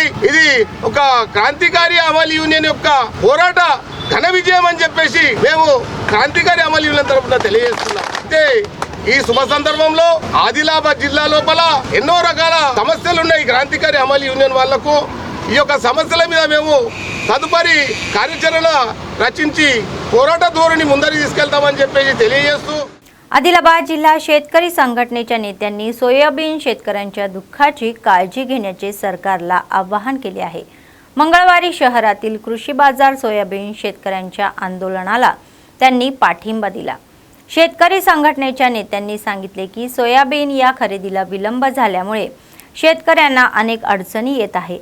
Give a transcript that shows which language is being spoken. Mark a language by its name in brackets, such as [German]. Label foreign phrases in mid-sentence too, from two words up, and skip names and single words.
[Telugu] ఇది ఒక క్రాంతికారి హమాలి యూనియన్ యొక్క పోరాట ఘన విజయం అని చెప్పేసి మేము క్రాంతికారి హమాలి యూనియన్ తరఫున తెలియజేస్తున్నాం। అయితే ఈ శుభ సందర్భంలో ఆదిలాబాద్ జిల్లా లోపల ఎన్నో రకాల సమస్యలు ఉన్నాయి క్రాంతికారి హమాలి యూనియన్ వాళ్లకు। ఈ యొక్క సమస్యల మీద మేము తదుపరి కార్యాచరణ రచించి పోరాట ధోరణి ముందరికి తీసుకెళ్తామని చెప్పేసి తెలియజేస్తూ [Marathi] आदिलाबाद जिल्हा शेतकरी संघटनेच्या नेत्यांनी सोयाबीन शेतकऱ्यांच्या दुःखाची काळजी घेण्याचे सरकारला आवाहन केले आहे। मंगळवारी शहरातील कृषी बाजार सोयाबीन शेतकऱ्यांच्या आंदोलनाला त्यांनी पाठिंबा दिला। शेतकरी संघटनेच्या नेत्यांनी सांगितले की सोयाबीन या खरेदीला विलंब झाल्यामुळे शेतकऱ्यांना अनेक अडचणी येत आहे।